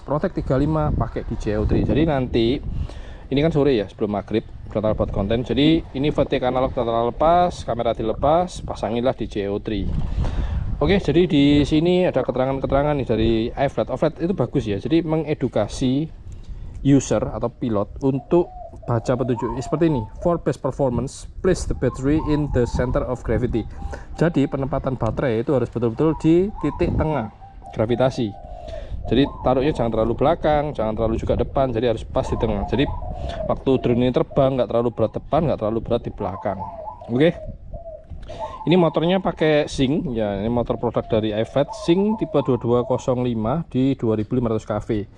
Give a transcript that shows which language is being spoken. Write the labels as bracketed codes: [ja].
[id] Protect 35 pakai DJI O3. Jadi nanti ini kan sore ya, sebelum maghrib total buat konten. Jadi ini VTK analog total lepas, kamera dilepas, pasanginlah DJI O3. Oke, jadi di sini ada keterangan-keterangan nih dari iFlight. Itu bagus ya. Jadi mengedukasi user atau pilot untuk baca petunjuk seperti ini. [en] For best performance, place the battery in the center of gravity. [id] Jadi penempatan baterai itu harus betul-betul di titik tengah gravitasi. Jadi taruhnya jangan terlalu belakang, jangan terlalu juga depan. Jadi harus pas di tengah. Jadi waktu drone ini terbang nggak terlalu berat depan, nggak terlalu berat di belakang. Oke. Ini motornya pakai Sing ya, ini motor produk dari iFlight Sing tipe 2205 di 2500 kV.